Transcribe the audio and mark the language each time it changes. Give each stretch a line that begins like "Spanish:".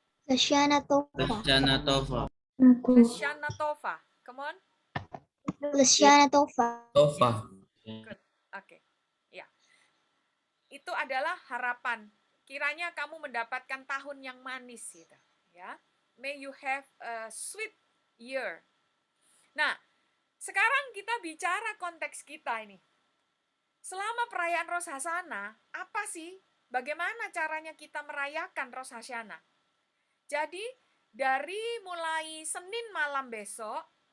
Hebrew: Leshana Tova. Leshana Tova. Leshana Tova.
English: Come on.
Hebrew: Leshana Tova. Tova.
Indonesian: Oke. Ya. Itu adalah harapan. Kiranya kamu mendapatkan tahun yang manis gitu, ya.
English: May you have a sweet year.
Indonesian: Nah, sekarang kita bicara konteks kita ini. Selama perayaan Rosh Hashanah, apa sih? Bagaimana caranya kita merayakan Rosh Hashanah? Jadi, dari mulai Senin malam besok,